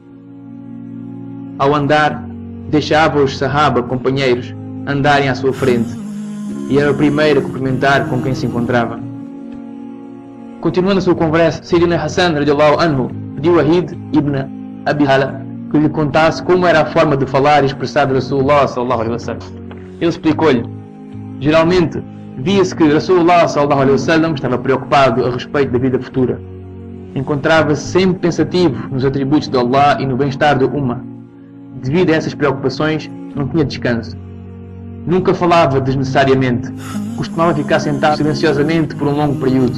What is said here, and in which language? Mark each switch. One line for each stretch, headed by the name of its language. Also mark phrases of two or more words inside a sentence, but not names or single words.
Portuguese: Ao andar, deixava os sahaba companheiros andarem à sua frente, e era o primeiro a cumprimentar com quem se encontrava. Continuando a sua conversa, Sayyidina Hassan
Arabic: رضي الله عنه
Portuguese: pediu a Hind ibn Abi Hala que lhe contasse como era a forma de falar e expressar de Rasulullah
Arabic: صلى الله عليه وسلم.
Portuguese: Ele explicou-lhe. Geralmente, via-se que Rasulullah
Arabic: صلى الله عليه وسلم
Portuguese: estava preocupado a respeito da vida futura. Encontrava-se sempre pensativo nos atributos de Allah e no bem-estar do Ummah. Devido a essas preocupações, não tinha descanso. Nunca falava desnecessariamente. Costumava ficar sentado silenciosamente por um longo período.